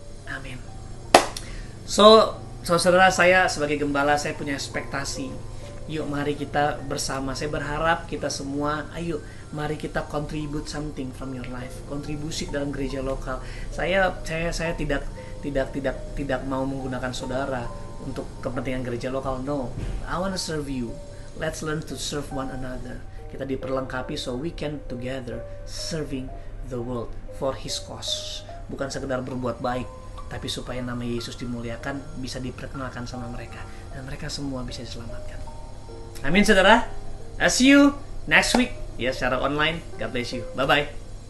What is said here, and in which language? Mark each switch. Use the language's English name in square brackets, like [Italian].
[Indonesian] Amin. So, saudara, saya sebagai gembala, saya punya ekspektasi. Yuk mari kita bersama. Saya berharap kita semua, ayo mari kita [English] contribute something from your life. [Indonesian] Kontribusi dalam gereja lokal. Saya tidak mau menggunakan saudara untuk kepentingan gereja lokal. [English] No, I want to serve you. Let's learn to serve one another. [Indonesian] Kita diperlengkapi [English] so we can together serving the world for His cause. [Indonesian] Bukan sekedar berbuat baik, tapi supaya nama Yesus dimuliakan, bisa diperkenalkan sama mereka, dan mereka semua bisa diselamatkan. [English] Amin, saudara. I'll see you next week, ya, [Indonesian] secara online. [English] God bless you. Bye-bye.